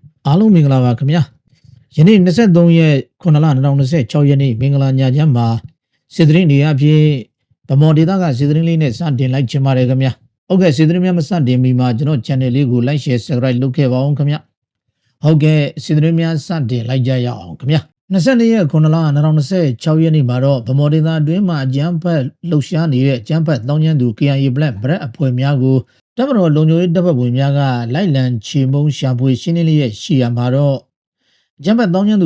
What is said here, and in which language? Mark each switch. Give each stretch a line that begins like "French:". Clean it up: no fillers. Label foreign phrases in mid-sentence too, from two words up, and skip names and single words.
Burmese: အားလုံးမင်္ဂလာပါခင်ဗျာယနေ့23ရက်9လ2026ရက်နေ့မင်္ဂလာညချမ်းမှာစစ်သတင်းတွေအဖြစ်ဗမော်ဒေတာကစစ်သတင်းလေးနဲ့စတင်လိုက်ချင်ပါတယ်ခင်ဗျာဟုတ်ကဲ့စစ်သတင်းများမစတင်မီမှာကျွန်တော် channel လေးကို
English: like share subscribe
Burmese: လုပ်ခဲ့ပါအောင်ခင်ဗျာဟုတ်ကဲ့စစ်သတင်းများစတင်လိုက်ကြရအောင်ခင်ဗျာ24ရက်9 လ2026ရက်နေ့မှာတော့ဗမော်ဒေတာအတွင်းမှာအကြမ်းဖက်လှုပ်ရှားနေတဲ့အကြမ်းဖက်တောင်းကျမ်းသူ KIA Black Bret အဖွဲ့များကိုတပ်မတော်လုံခြုံရေးတပ်ဖွဲ့ဝင်များကလိုက်လံချေမှုန်းရှာဖွေရှင်းလင်းလျက်ရှိရမှာတော့အကြမ်းဖက်တောင်းကျမ်းသူ